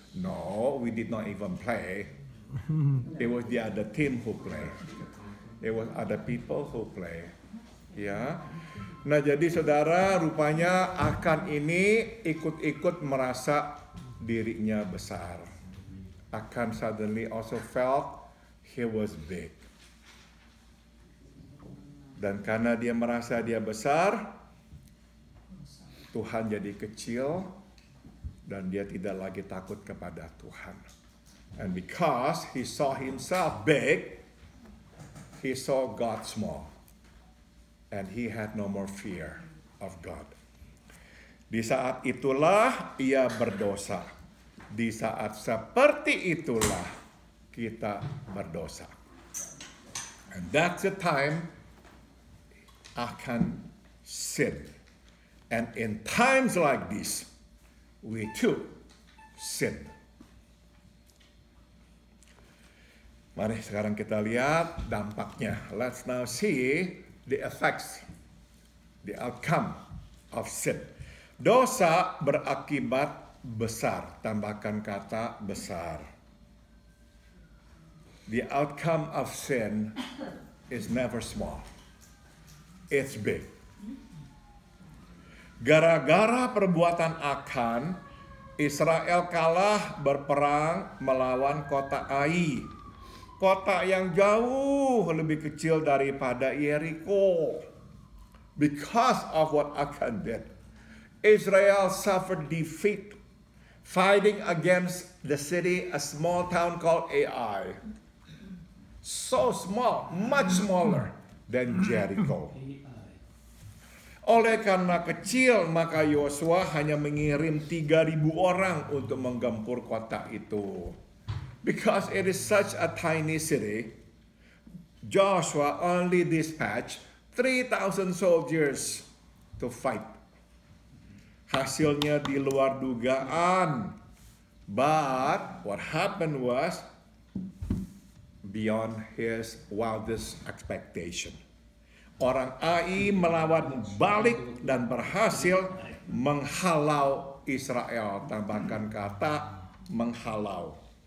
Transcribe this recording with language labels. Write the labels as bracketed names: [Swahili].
[English] No, we did not even play. It was the other team who played. It was other people who play. [Indonesian] Ya. Nah, jadi saudara, rupanya Achan ini ikut-ikut merasa dirinya besar. [English] Achan suddenly also felt he was big. [Indonesian] Dan karena dia merasa dia besar, Tuhan jadi kecil Dan dia tidak lagi takut kepada Tuhan. [English] And because he saw himself big, he saw God small. And he had no more fear of God. [Indonesian] Di saat itulah ia berdosa. Di saat seperti itulah kita berdosa. [English] And that's the time Achan sinned. And in times like this, we too sin. [Indonesian] Mari sekarang kita lihat dampaknya. [English] Let's now see the effects, the outcome of sin. [Indonesian] Dosa berakibat besar. Tambahkan kata besar. [English] The outcome of sin is never small. It's big. [Indonesian] Gara-gara perbuatan Achan, Israel kalah berperang melawan kota Ai. Kota yang jauh lebih kecil daripada Jericho. [English] Because of what Achan did, Israel suffered defeat fighting against the city, a small town called Ai. So small, much smaller than Jericho. [Indonesian] Oleh karena kecil, maka Yosua hanya mengirim 3.000 orang untuk menggempur kota itu. [English] Because it is such a tiny city, Joshua only dispatched 3,000 soldiers to fight. [Indonesian] Hasilnya di luar dugaan. [English] But what happened was beyond his wildest expectation. [Indonesian] Orang Ai melawan balik dan berhasil menghalau Israel. Tambahkan kata menghalau.